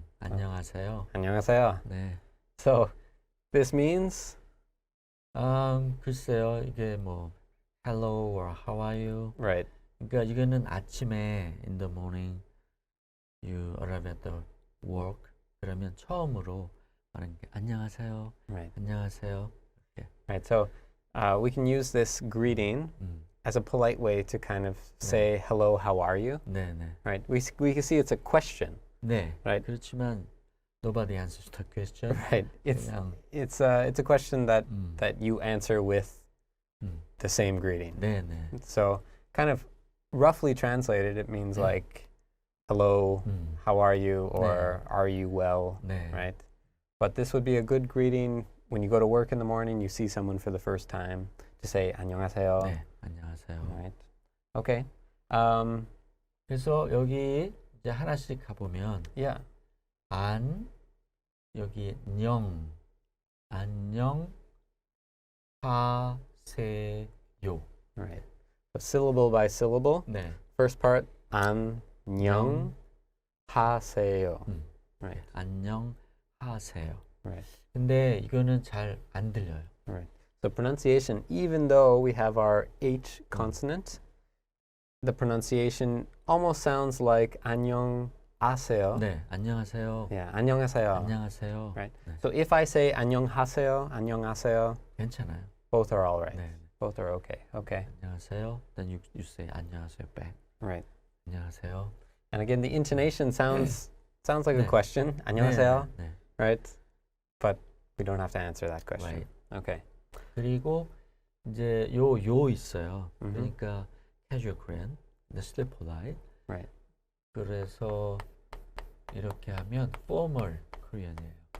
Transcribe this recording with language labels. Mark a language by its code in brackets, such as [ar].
[ko] 안녕하세요. 안녕하세요. 네. [en] So, this means? [ko] 글쎄요. 이게 뭐 [en] hello or how are you? Right. [ko] 그러니까 이거는 아침에 [en] in the morning you arrive at the work. [ko] 그러면 처음으로 말하는 게 안녕하세요. [en] Right. 안녕하세요. 이렇게. Right. So, we can use this greeting as a polite way to kind of say hello, how are you? [ko] 네, 네. [en] Right. We can see it's a question. [ko] 네. [en] Right. [ko] 그렇지만 [en] nobody answers the question. Right. [ko] 그냥, [en] It's a question that you answer with the same greeting. [ko] 네, 네. [en] So, kind of roughly translated, it means like hello, how are you, or are you well, [ko] 네. [en] right? But this would be a good greeting when you go to work in the morning, you see someone for the first time, to say 안녕하세요. [ko] 네, 안녕하세요. [en] Right. Okay. [ko] 그래서 여기 이제 하나씩 가보면 [en] Yeah. [ko] 여기 안녕 하세요. [en] Right. So syllable by syllable. [ko] 네. [en] First part 안녕 하세요. Right. [ko] 안녕 하세요. [en] Right. [ko] 근데 이거는 잘 안 들려요. [en] Right. So pronunciation, even though we have our H consonant, the pronunciation almost sounds like 안녕하세요. [ko] 네, 안녕하세요. [en] Yeah, 안녕하세요. [ko] 안녕하세요. [en] Right. [ko] 네. [en] So if I say 안녕하세요, 안녕하세요, [ko] 괜찮아요. [en] both are all right. [ko] 네. [en] Both are okay. Okay. [ko] 안녕하세요. [en] Then you say 안녕하세요 back. Right. [ko] 안녕하세요. [en] And again, the intonation sounds like a [ko] 네. [en] question. 안녕하세요. [ko] 네, 네. [en] Right? But we don't have to answer that question. Right. Okay. [ko] 그리고 이제 요 있어요. 그러니까 [en] casual Korean, [ko] 근데 [en] still polite. Right. [ko] 그래서 이렇게 하면 formal Korean이에요.